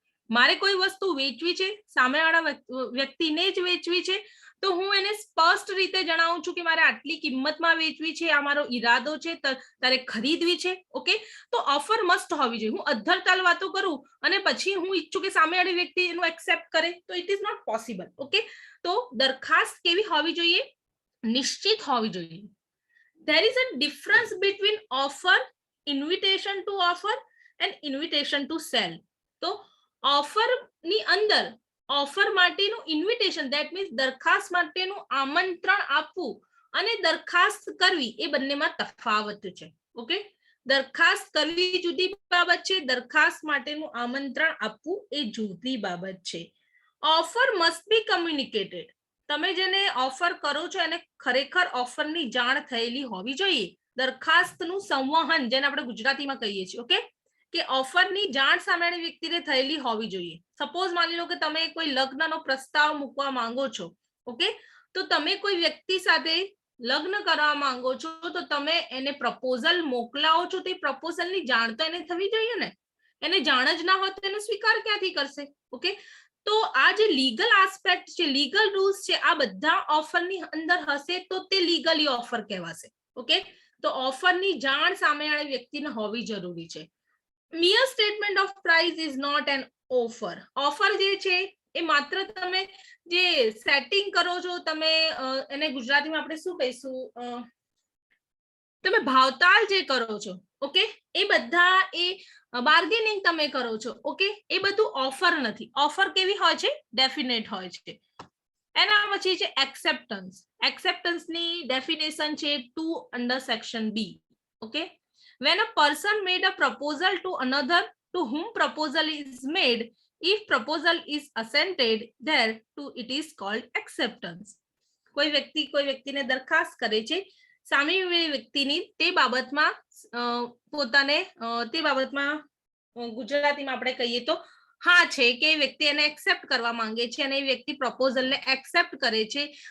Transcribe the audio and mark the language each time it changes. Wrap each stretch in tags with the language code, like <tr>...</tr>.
<gu>મારે કોઈ વસ્તુ વેચવી છે, સામેવાળા વ્યક્તિને જ વેચવી છે, તો હું એને સ્પષ્ટ રીતે જણાવું છું કે મારે આટલી કિંમતમાં વેચવી છે, આ મારો ઈરાદો છે, તારે ખરીદવી છે. ઓકે, તો ઓફર મસ્ટ હોવી જોઈએ. હું અધ્ધરતાલ વાતો કરું અને પછી હું ઈચ્છું કે સામેવાળી વ્યક્તિ એનું એક્સેપ્ટ કરે તો</gu> <en>It is not possible.</en> <gu>Okay, તો દરખાસ્ત કેવી હોવી જોઈએ, નિશ્ચિત હોવી જોઈએ.</gu> <en>there is a difference between offer, invitation to offer and invitation to sell.</en> <gu>તો ઓફર ની અંદર ઓફર માટેનું ઇન્વિટેશન,</gu> <en>that means</en> <gu>દરખાસ્ત માટેનું આમંત્રણ આપવું અને દરખાસ્ત કરવી એ બંનેમાં તફાવત છે. ઓકે, દરખાસ્ત કરવી જુદી બાબત છે, દરખાસ્ત માટેનું આમંત્રણ આપવું એ જુદી બાબત છે.</gu> <en>Offer must be communicated.</en> <gu>તમે જેને ઓફર કરો છો એને ખરેખર ઓફરની જાણ થયેલી હોવી જોઈએ. દરખાસ્તનું સંવહન, જેને આપણે ગુજરાતીમાં કહીએ છીએ, ઓકે, કે ઓફરની જાણ સામેની વ્યક્તિને થયેલી હોવી જોઈએ. સપોઝ માની લો કે તમે કોઈ લગ્નનો પ્રસ્તાવ મૂકવા માંગો છો, ઓકે, તો તમે કોઈ વ્યક્તિ સાથે લગ્ન કરવા માંગો છો તો તમે એને પ્રપોઝલ મોકલાવો છો, તે પ્રપોઝલની જાણ તો એને થવી જોઈએ ને. એને જાણ જ ના હોય તો એનો સ્વીકાર ક્યાંથી કરશે. ઓકે, તો આ જે લીગલ આસ્પેક્ટ છે, લીગલ રૂલ્સ છે, આ બધા ઓફરની અંદર હશે તો તે લીગલી ઓફર કહેવાશે. ઓકે, તો ઓફરની જાણ સામેવાળી વ્યક્તિને હોવી જરૂરી છે.</gu> <en>mere statement of price is not an offer.</en> <gu>Offer જે છે એ માત્ર તમે જે સેટિંગ કરો છો, તમે એને ગુજરાતીમાં આપણે શું કહીશું, તમે ભાવતાલ જે કરો છો, ઓકે, એ બધા એ બાર્ગેનિંગ તમે કરો છો, ઓકે, એ બધું ઓફર નથી. ઓફર કેવી હોય છે, ડેફિનેટ હોય છે. એના પછી છે એક્સેપ્ટન્સ. એક્સેપ્ટન્સની ડેફિનેશન છે 2 under section B.</gu> <en>Okay, when a person made a proposal to another to whom proposal is made, if proposal is assented thereto, it is called acceptance.</en> <gu>કોઈ વ્યક્તિને દરખાસ્ત કરે છે, સામેની વ્યક્તિની તે બાબતમાં પોતાને તે બાબતમાં ગુજરાતીમાં આપણે કહીએ તો હા છે કે એ વ્યક્તિ એને એક્સેપ્ટ કરવા માંગે છે અને એ વ્યક્તિ પ્રપોઝલને એક્સેપ્ટ કરે છે.</gu>